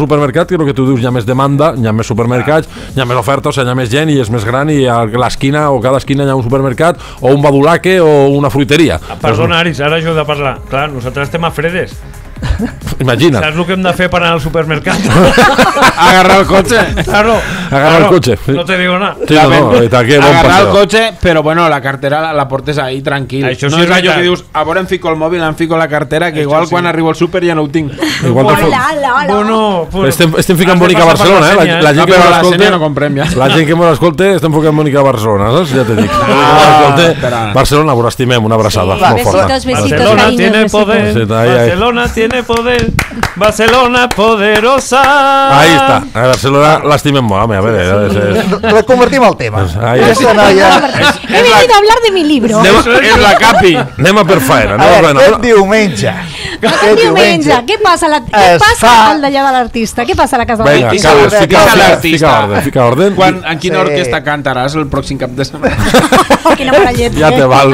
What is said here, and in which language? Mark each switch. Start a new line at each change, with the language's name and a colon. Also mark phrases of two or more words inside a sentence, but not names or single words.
Catalan: supermercat, que és el que tu dius, hi ha més demanda, hi ha més supermercats, hi ha més oferta, o sigui, hi ha més gent i és més gran i a l'esquina o cada esquina hi ha un supermercat o un badulaque o una fruiteria. Perdona, Aris, ara jo he de parlar. Clar, nosaltres estem a Fredes. Imagina't. Saps el que hem de fer per anar al supermercat? Agarrar el cotxe. Claro. Agarrar el cotxe.
Spanish: No te digo nada.
Catalan: Sí, no, i tal, que bon Agarrar el paseo. cotxe, però bueno, la cartera la portes ahí tranquil. Això sí no és és allò veritat. que dius, a veure em fico el mòbil, em fico la cartera, que igual sí. quan arribo al súper ja no ho tinc. Igual te fot- Bueno, pues, Estem ficant has de bonica a passar per Barcelona, la eh? senya, La gent No, que però mos la escolta, senya no comprem ja. la gent que mos escolta estem focant bonica a Barcelona, saps? Ja te dic. espera. Barcelona, vos estimem, una abraçada. Sí, molt forta.
Spanish: besitos, Barcelona cariños, tiene besitos. poder. Sí, ahí, ahí. Barcelona tiene poder. Barcelona poderosa.
Catalan: Ahí està, a Barcelona l'estimem molt, home, a veure. Reconvertim el tema. Ahí Aquesta està. noia,
Spanish: He venido a hablar de mi libro.
Catalan: És la capi. Anem a per faena, a anem a veure, faena. aquest diumenge. Aquest diumenge, què passa es fa- al d'allà de l'artista? Què passa a la casa de Vinga, l'artista? Carles, Fica l'artista. fica ordre. En quina Sí. orquestra cantaràs el pròxim cap de setmana? Quina mala llet. Ja te val.